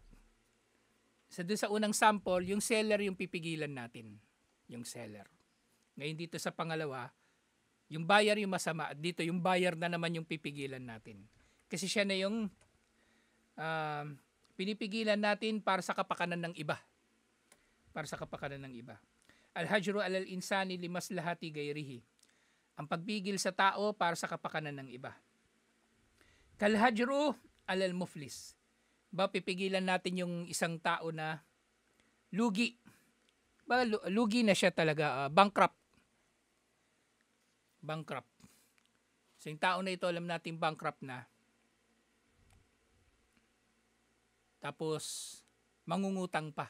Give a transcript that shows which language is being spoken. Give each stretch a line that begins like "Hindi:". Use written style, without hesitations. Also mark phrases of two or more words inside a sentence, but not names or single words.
Filipino: So doon sa unang sample, yung seller yung pipigilan natin. Yung seller. Ngayon dito sa pangalawa, yung buyer yung masama. At dito yung buyer na naman yung pipigilan natin. Kasi siya na yung pinipigilan natin para sa kapakanan ng iba. Para sa kapakanan ng iba.
Arabic: الحجر على الإنسان لمصلحة غيره.
Filipino: Ang pagpigil sa tao para sa kapakanan ng iba.
Arabic: كالحجر على المفلس.
Filipino: Pipigilan natin yung isang tao na lugi. Lugi na siya talaga, bankrupt. Bankrupt. So yung tao na ito, alam natin bankrupt na. Tapos, mangungutang pa.